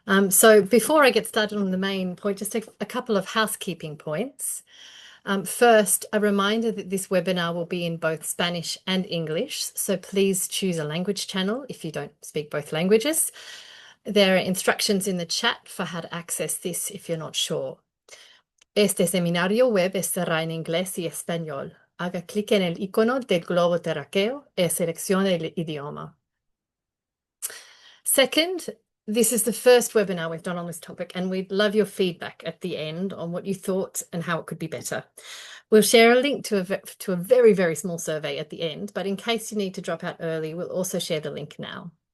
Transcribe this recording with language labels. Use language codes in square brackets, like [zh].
[en] So before I get started on the main point, just a couple of housekeeping points. First, a reminder that this webinar will be in both Spanish and English, so please choose a language channel if you don't speak both languages. There are instructions in the chat for how to access this if you're not sure. [es] Este seminario web estará en inglés y español. Haga clic en el icono del globo terráqueo y seleccione el idioma. [en] Second, this is the first webinar we've done on this topic, and we'd love your feedback at the end on what you thought and how it could be better. We'll share a link to a very, very small survey at the end, but in case you need to drop out early, we'll also share the link now.